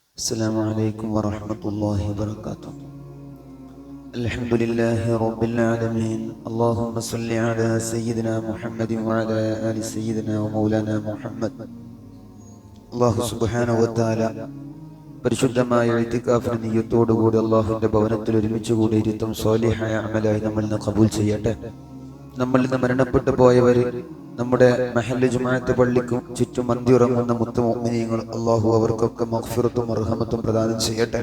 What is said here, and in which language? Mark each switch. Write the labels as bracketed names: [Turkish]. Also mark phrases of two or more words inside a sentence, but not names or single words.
[Arabic] السلام عليكم ورحمة الله وبركاته. الحمد لله رب العالمين. اللهم صل على سيدنا محمد وعلى آل سيدنا ومولانا محمد. الله سبحانه وتعالى [Malayalam] പരിശുദ്ധമായ ഇത്തികാഫിന്റെ നിയ്യത്തോടുകൂടി അല്ലാഹുവിന്റെ ഭവനത്തിൽ ഒരുമിച്ച് കൂടിയിരുത്തും സ്വാലിഹായ അമലായി നമ്മളിൽ നിന്ന് ഖബൂൽ ചെയ്യട്ടെ. നമ്മളിൽ നിന്ന് മരണപ്പെട്ടു പോയവർ നമ്മുടെ മഹല്ല് ജുമാഅത്ത് പള്ളിക്കും ചുറ്റും അന്തിയുറങ്ങുന്ന മുത്തു മുഅ്മിനീങ്ങൾ അല്ലാഹു അവർക്കൊക്കെ മഗ്ഫിറത്തും റഹ്മത്തും പ്രദാനം ചെയ്യട്ടെ.